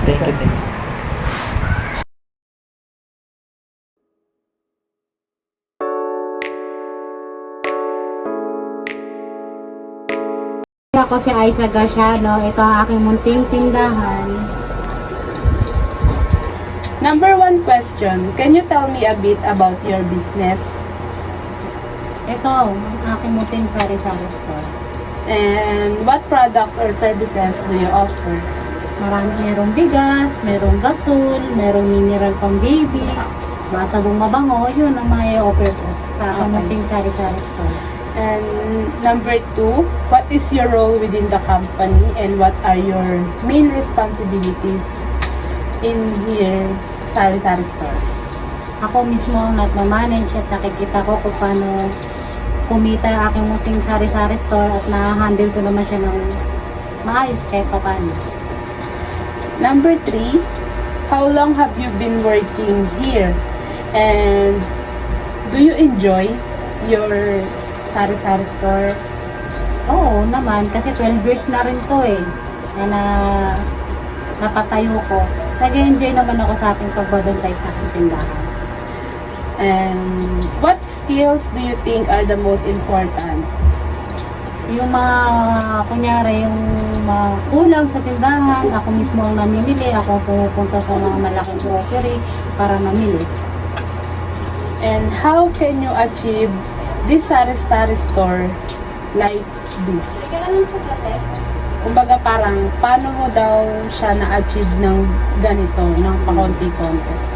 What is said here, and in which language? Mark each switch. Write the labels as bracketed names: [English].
[English] Thank you. [Filipino] Ako si Aiza Garciano. Ito ang aking munting tindahan. [English] Number 1 question, can you tell me a bit about your business? [Filipino] Ito ang aking munting sari-sari store. [English] And what products or services do you offer? [Filipino] Merong bigas, merong gasol, merong mineral pang baby, mga sabong mabango, yun ang mga i-offer ko sa aking munting sari-sari store. [English] And number 2, what is your role within the company and what are your main responsibilities in here sari-sari store? [Filipino] Ako mismo ang nagmamanage at nakikita ko kung paano kumita ang aking munting sari-sari store at na-handle ko naman siya ng maayos kahit pa paano. [English] Number 3, how long have you been working here? And do you enjoy your sari-sari store? [Filipino] Oo naman, kasi 12 years na rin to na napatayo ko. Nag-enjoy naman ako sa aking pagbabantay sa aking tindahan. [English] And what skills do you think are the most important? [Filipino] Yung mga, kunyari, yung mga kulang sa tindahan, ako mismo ang namimili, ako pumupunta sa mga malaking grocery para mamili. [English] And how can you achieve this sari-sari store like this? [Filipino] Kumbaga parang, paano mo daw siya na-achieve ng ganito, ng pakonti-konti?